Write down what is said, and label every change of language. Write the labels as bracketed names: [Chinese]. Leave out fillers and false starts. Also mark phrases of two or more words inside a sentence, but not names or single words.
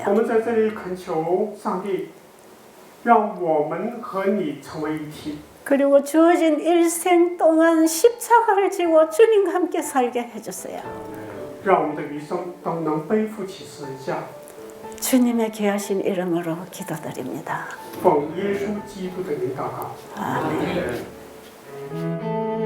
[Chinese] 我们在这里恳求上帝，让我们和你成为一体。 [Korean] 그리고 주어진 일생 동안 십자가를 지고 주님과 함께 살게 해주세요. [Chinese] 让我们的余生都能背负起十字架。 [Korean] 주님의 귀하신 이름으로 기도드립니다. [Chinese] 奉耶稣基督的名祷告。 [Korean] 아멘.